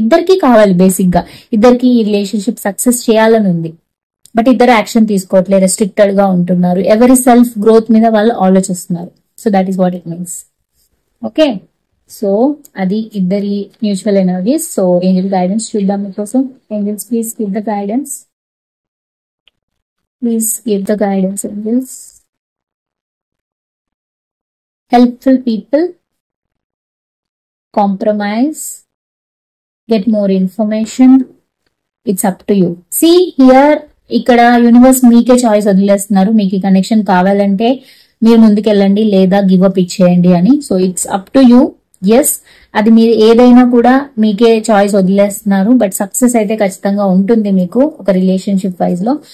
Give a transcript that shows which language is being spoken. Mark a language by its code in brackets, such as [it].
[te] ఇద్దరికి కావాలి, బేసిక్ గా ఇద్దరికి ఈ రిలేషన్షిప్ సక్సెస్ చేయాలని ఉంది బట్ ఇద్దరు యాక్షన్ తీసుకోవట్లేదు, రెస్ట్రిక్టెడ్ గా ఉంటున్నారు, ఎవరి సెల్ఫ్ గ్రోత్ మీద వాళ్ళు ఆలోచిస్తున్నారు. [en] So that is what it means. [te] Okay, so అది ఇద్దరి mutual energies. [en] so angel guidance [te] చూద్దాం మీకోసం. [en] Angels please give the guidance, please give the guidance angels. Helpful people, compromise, get more information, it's up to you. See here, [te] ఇక్కడ universe మీకే choice వదిలేస్తున్నారు. మీకు ఈ connection కావాలంటే మీరు ముందుకెళ్ళండి లేదా గివ్ అప్ ఇచ్చేయండి అని. [en] So it's up to you. [te] Yes, అది మీరు ఏదైనా కూడా మీకే చాయిస్ వదిలేస్తున్నారు బట్ సక్సెస్ అయితే ఖచ్చితంగా ఉంటుంది మీకు ఒక రిలేషన్షిప్ వైజ్ లో.